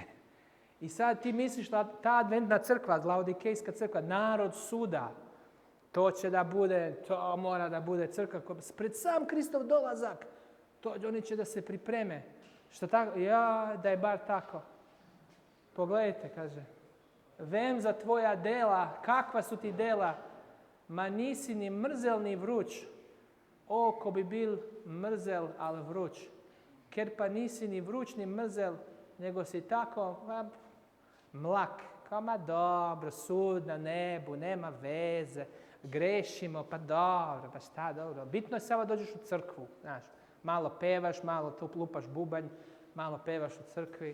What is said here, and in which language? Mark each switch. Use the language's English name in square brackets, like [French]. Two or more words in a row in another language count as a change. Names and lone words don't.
[Croatian] I sad ti misliš da ta adventna crkva, Laodikejska crkva, narod suda, to mora da bude crkva pred sam Kristov dolazak. Oni će da se pripreme Što tako? Ja, da je bar tako. Pogledajte, kaže. [Slovenian] Vem za tvoja dela, [Croatian] kakva su ti dela? [Slovenian] Ma nisi ni mrzel ni vruć. O, ko bi bil mrzel, ali vruć. Ker pa nisi ni vruć ni mrzel, [Croatian] nego si tako mlak. Kao, ma dobro, sud na nebu, nema veze, grešimo, pa dobro, pa šta dobro. Bitno je samo dođeš u crkvu, znaš. Malo pevaš, malo tu lupaš bubanj, malo pevaš u crkvi.